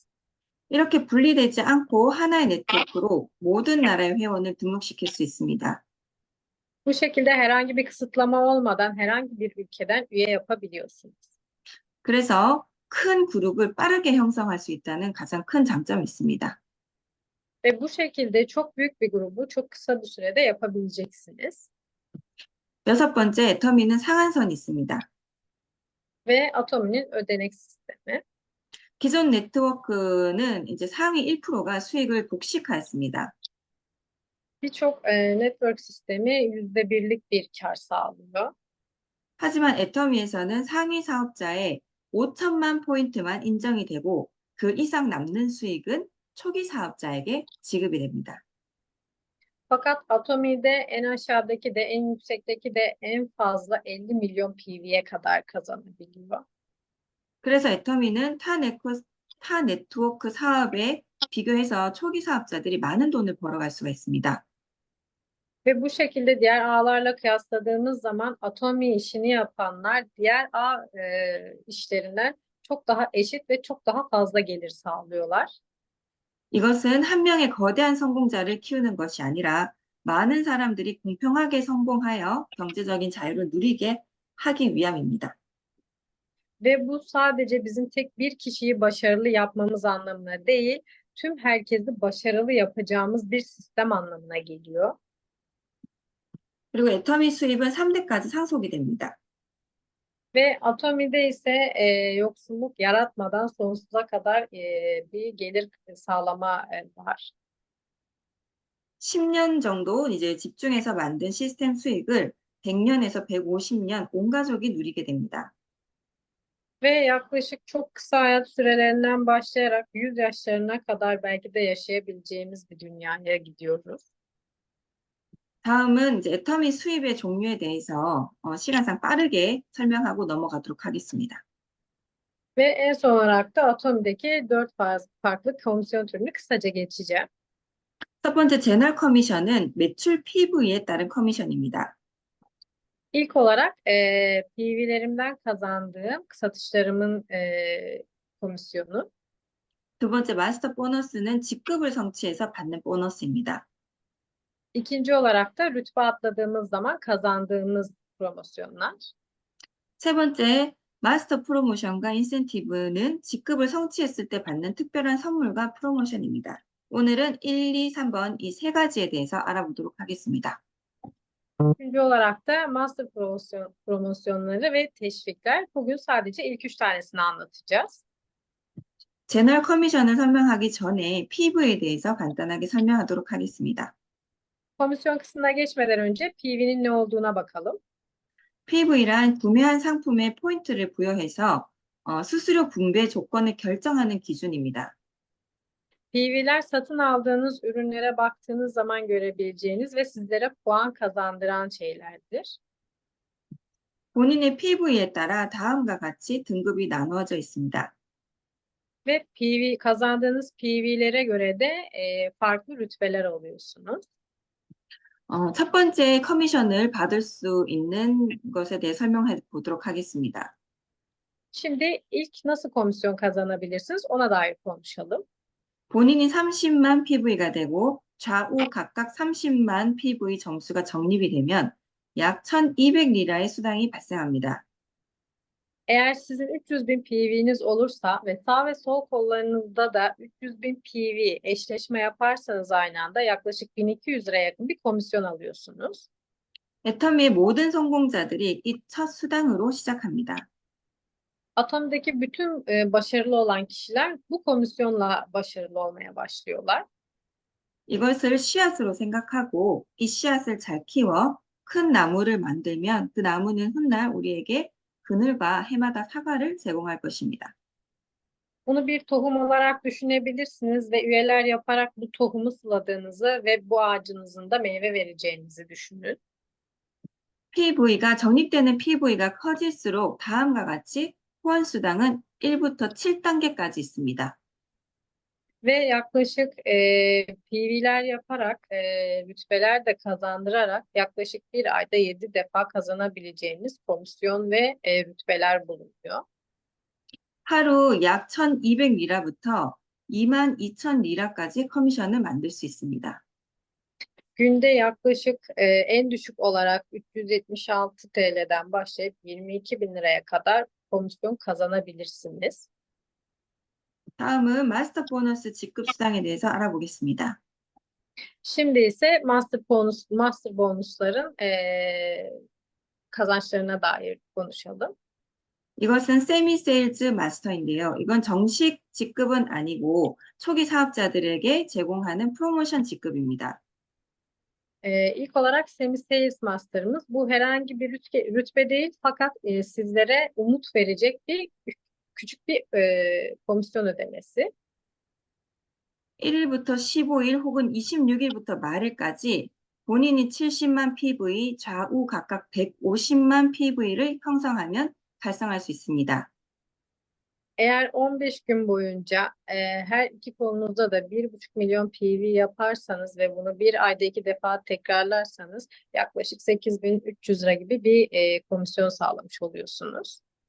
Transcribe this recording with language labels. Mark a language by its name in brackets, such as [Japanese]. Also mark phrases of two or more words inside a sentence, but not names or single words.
[Korean] 이렇게 분리되지 않고 하나의 네트워크로 모든 나라의 회원을 등록시킬 수 있습니다. [Turkish] Bu şekilde herhangi bir kısıtlama olmadan herhangi bir ülkeden üye yapabiliyorsunuz. [Korean] 그래서 큰 그룹을 빠르게 형성할 수 있다는 가장 큰 장점이 있습니다. [Turkish] Ve bu şekilde çok büyük bir grubu çok kısa bir sürede yapabileceksiniz. [Korean] 여섯 번째, 애터미는 상한선이 있습니다. [Turkish] Ve Atomi'nin ödenek sistemi. [Korean] 기존 네트워크는 이제 상위 1%가 수익을 독식하였습니다. [Turkish] Birçok network sistemi %1'lik bir kar sağlıyor. [Korean] 하지만 애터미에서는 상위 사업자의 5천만 포인트만 인정이 되고 그 이상 남는 수익은 초기 사업자에게 지급이 됩니다. [Turkish] Fakat Atomi'de en aşağıdaki de en yüksekteki de en fazla 50 milyon PV'ye kadar kazanabiliyor. [Korean] 그래서 애터미는 타 네트워크 사업에 비교해서 초기 사업자들이 많은 돈을 벌어갈 수가 있습니다. [Turkish] Ve bu şekilde diğer ağlarla kıyasladığımız zaman Atomi işini yapanlar diğer ağ işlerinden çok daha eşit ve çok daha fazla gelir sağlıyorlar. [Korean] 이것은 한 명의 거대한 성공자를 키우는 것이 아니라 많은 사람들이 공평하게 성공하여 경제적인 자유를 누리게 하기 위함입니다. [Turkish] Ve bu sadece bizim tek bir kişiyi başarılı yapmamız anlamına değil, tüm herkesi başarılı yapacağımız bir sistem anlamına geliyor. [Korean] 그리고 애터미 수입은 3대까지 상속이 됩니다. [Turkish] Ve Atomi'de ise yoksulluk yaratmadan sonsuza kadar bir gelir sağlama var. [Korean] 10년 정도 이제 집중해서 만든 시스템 수익을 100년에서 150년 온 가족이 누리게 됩니다. [Turkish] Ve yaklaşık çok kısa hayat sürelerinden başlayarak 100 yaşlarına kadar belki de yaşayabileceğimiz bir dünyaya gidiyoruz. [Korean] 다음은 이제 애터미 수입의 종류에 대해서 시간상 빠르게 설명하고 넘어가도록 하겠습니다. [Turkish] Ve en son olarak da Atomi'deki 4 farklı komisyon türünü kısaca geçeceğim. [Korean] 첫 번째 제널 커미션은 매출 PV에 따른 커미션입니다. [Turkish] İlk olarak PV'lerimden kazandığım satışlarımın komisyonu. [Korean] 두 번째 마스터 보너스는 직급을 성취해서 받는 보너스입니다. [Turkish] İkinci olarak da rütbe atladığımız zaman kazandığımız promosyonlar. [Korean] 세 번째 마스터 프로모션과 인센티브는 직급을 성취했을 때 받는 특별한 선물과 프로모션입니다. 오늘은 1, 2, 3번 이 세 가지에 대해서 알아보도록 하겠습니다. [Turkish] Üçüncü olarak da master promosyonları ve teşvikler. Bugün sadece ilk 3 tanesini anlatacağız. [Korean] 제널 커미션을 설명하기 전에 PV에 대해서 간단하게 설명하도록 하겠습니다. [Turkish] Komisyon kısmına geçmeden önce PV'nin ne olduğuna bakalım. [Korean] PV란 구매한 상품에 포인트를 부여해서 수수료 분배 조건을 결정하는 기준입니다. [Turkish] PV'ler satın aldığınız ürünlere baktığınız zaman görebileceğiniz ve sizlere puan kazandıran şeylerdir. [Korean] 본인의 PV에 따라 다음과 같이 등급이 나누어져 있습니다. [Turkish] Ve kazandığınız PV'lere göre de farklı rütbeler alıyorsunuz. [Korean] 첫 번째 커미션을 받을 수 있는 것에 대해 설명해 보도록 하겠습니다. [Turkish] Şimdi ilk nasıl komisyon kazanabilirsiniz ona dair konuşalım. [Korean] 본인이 30만 PV가 되고 좌우 각각 30만 PV 점수가 적립이 되면 약 1,200리라의 수당이 발생합니다. [Turkish] Eğer sizin 300.000 PV'niz olursa ve sağ ve sol kollarınızda da 300.000 PV eşleşme yaparsanız aynı anda yaklaşık 1200 liraya yakın bir komisyon alıyorsunuz. [Korean] 애터미의 모든 성공자들이 이 첫 수당으로 시작합니다. [Turkish] Atom'daki bütün başarılı olan kişiler bu komisyonla başarılı olmaya başlıyorlar. [Korean] 이것을 씨앗으로 생각하고 이 씨앗을 잘 키워 큰 나무를 만들면 그 나무는 훗날 우리에게 그늘과 해마다 사과를 제공할 것입니다. [Turkish] Bunu bir tohum olarak düşünebilirsiniz ve üyeler yaparak bu tohumu suladığınızı ve bu ağacınızın da meyve vereceğinizi düşünün. [Korean] PV가 적립되는 PV가 커질수록 다음과 같이 후원 수당은 1부터 7단계까지 있습니다. [Turkish] Ve yaklaşık PV'ler yaparak, rütbeler de kazandırarak yaklaşık bir ayda 7 defa kazanabileceğiniz komisyon ve rütbeler bulunuyor. [Korean] 하루 약 1,200리라부터 22,000리라까지 커미션을 만들 수 있습니다. [Turkish] Günde yaklaşık en düşük olarak 376 TL'den başlayıp 22.000 liraya kadar komisyon kazanabilirsiniz. [Korean] 다음은 마스터 보너스 직급 수당에 대해서 알아보겠습니다. [Turkish] Şimdi ise master bonusların kazançlarına dair konuşalım. [Korean] 이것은 세미 세일즈 마스터인데요. 이건 정식 직급은 아니고 초기 사업자들에게 제공하는 프로모션 직급입니다. [Turkish] İlk olarak Semi-Sales Master'ımız bu herhangi bir rütbe değil fakat sizlere umut verecek bir küçük bir komisyon ödemesi. [Korean] 1일부터 15일 혹은 26일부터 말일까지 본인이 70만 PV, 좌우 각각 150만 PV를 형성하면 달성할 수 있습니다. [Turkish] Eğer 15 gün boyunca her iki kolunuzda da 1,5 milyon PV yaparsanız ve bunu bir ayda 2 defa tekrarlarsanız yaklaşık 8.300 lira gibi bir komisyon sağlamış oluyorsunuz.